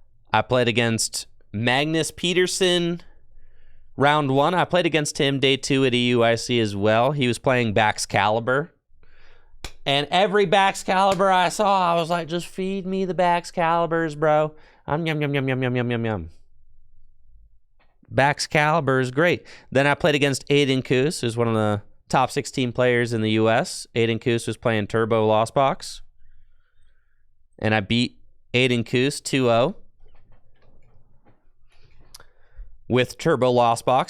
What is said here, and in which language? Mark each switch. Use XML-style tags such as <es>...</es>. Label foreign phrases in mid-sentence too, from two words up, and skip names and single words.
<en>I played against Magnus Peterson round 1. I played against him day 2 at EUIC as well. He was playing Baxcalibur. And every Baxcalibur I saw, I was like, just feed me the Baxcaliburs, bro. Yum, yum, yum, yum, yum, yum, yum. Baxcalibur is great. Then I played against Aiden Koos, who's one of the top 16 players in the U.S. Aiden Koos was playing Turbo Lost Box. And I beat Aiden Koos 2-0 with Turbo Lost Box.</en>